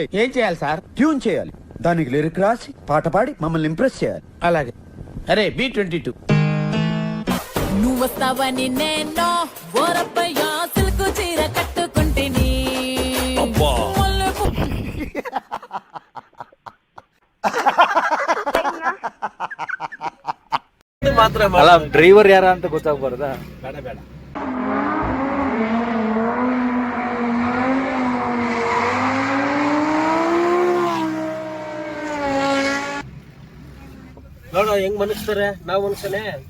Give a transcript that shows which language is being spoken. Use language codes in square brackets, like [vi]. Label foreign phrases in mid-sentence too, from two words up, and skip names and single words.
[te] ఏం చేయాలి సార్? ట్యూన్ చేయాలి, దానికి లిరిక్ రాసి పాట పాడి మమ్మల్ని ఇంప్రెస్ చేయాలి. అలాగే. అరే B22 నువ్వు వస్తావని నేను ఓరప్పయ్య సిల్కు చీర కట్టుకుంటిని. [kn] ಅಲ್ಲ ಡ್ರೈವರ್ ಯಾರ ಅಂತ ಗೊತ್ತಾಗ್ಬಾರ್ದಾ? ಬೇಡ ಬೇಡ. ನೋಡ ಹೆಂಗ್ ಮನಸ್ತಾರೆ, ನಾವು ಮನುಷ್ಯನೇ.